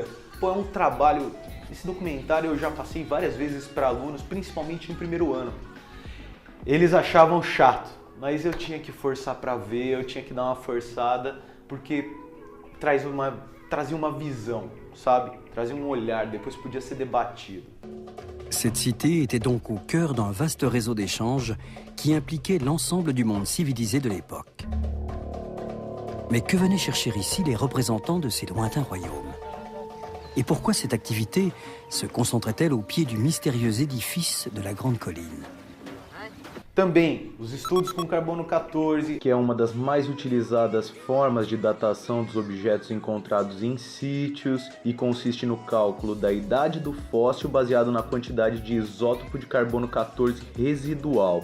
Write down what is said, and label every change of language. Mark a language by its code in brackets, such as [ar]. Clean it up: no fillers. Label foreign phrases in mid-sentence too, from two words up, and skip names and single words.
[pt] Pô, é um trabalho, esse documentário eu já passei várias vezes para alunos, principalmente no primeiro ano. Eles achavam chato, mas eu tinha que forçar para ver, eu tinha que dar uma forçada, porque trazia uma visão, sabe? Trazia um olhar, depois podia ser debatido. [fr] Cette cité était donc au cœur d'un vaste réseau d'échanges qui impliquait l'ensemble du monde civilisé de l'époque. Mais que venaient chercher ici les représentants de ces lointains royaumes? Et pourquoi cette activité se concentrait-elle au pied du mystérieux édifice de la Grande Colline? [pt] Também os estudos com carbono 14, que é uma das mais utilizadas formas de datação dos objetos encontrados em sítios e consiste no cálculo da idade do fóssil baseado na quantidade de isótopo de carbono 14 residual.